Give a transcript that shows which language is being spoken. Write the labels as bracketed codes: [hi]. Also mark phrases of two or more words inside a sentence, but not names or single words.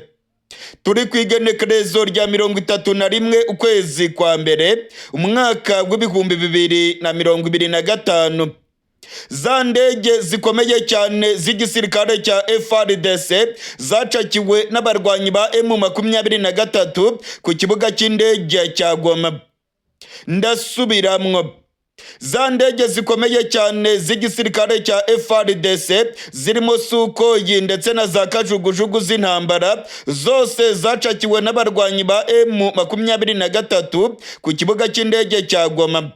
[rn] Turi kwigenekerezo rya 31 ukwezi kwa mbere umwaka w'ibihumbi 2025. [rw] Za ndege zikomeye cyane z'igisirikare cya FARDC zacakiwe n'abarwanyi ba M23 ku kibuga cy'indege cya Goma. Ndasubiramwo, za ndege zikomeye cyane z'igisirikare cya FARDC zirimo Sukhoi ndetse na za kajugujugu z'intambara zose zacakiwe n'abarwanyi ba M23 ku kibuga cy'indege cya Goma.